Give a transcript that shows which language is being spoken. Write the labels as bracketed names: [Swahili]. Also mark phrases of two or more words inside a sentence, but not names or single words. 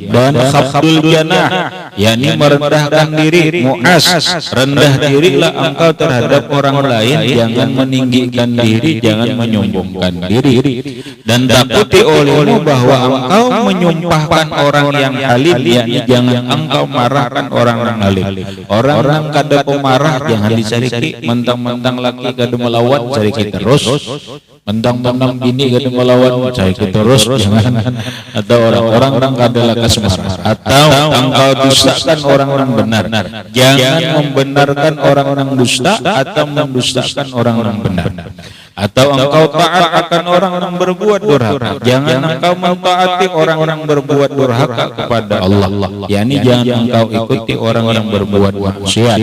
[Indonesian] Dan [Arabic] khafdul janah, [Indonesian] yakni merendahkan diri. Mu'az, rendah dirilah engkau terhadap orang lain, jangan meninggikan diri, jangan menyombongkan diri. Dan takuti olehmu bahwa engkau menyumpahkan orang yang halim, yakni jangan engkau marahkan orang yang halim. [Banjar] Orang kada pemarah jangan disariki, mentang-mentang laki kada melawan sariki terus, mentang-mentang bini kada melawan sariki terus, jangan. [Indonesian] Atau orang-orang kada lakas marah, atau engkau dustakan orang-orang benar, jangan membenarkan orang-orang dusta atau mendustakan orang-orang benar. Atau engkau taat akan orang-orang berbuat durhaka, jangan engkau mentaati orang-orang berbuat durhaka kepada Allah, yakni jangan engkau ikuti orang yang berbuat maksiat.